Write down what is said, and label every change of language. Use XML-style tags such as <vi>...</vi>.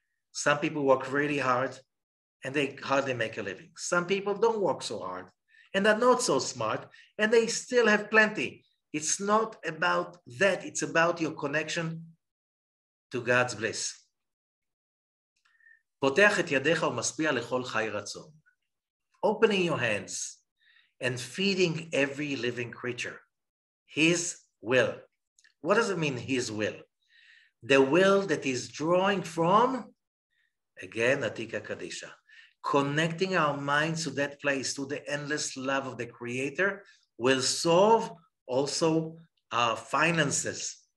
<en>Some people work really hard and they hardly make a living. Some people don't work so hard and are not so smart and they still have plenty. It's not about that. It's about your connection to God's bliss.</en> <he>פותח את ידיך ומשפיע לכל חי רצון.</he> <en>Opening your hands and feeding every living creature. His will. What does it mean, his will? The will that is drawing from, again, Atika Kadisha. Connecting our minds to that place, to the endless love of the Creator, will solve also our finances.</en>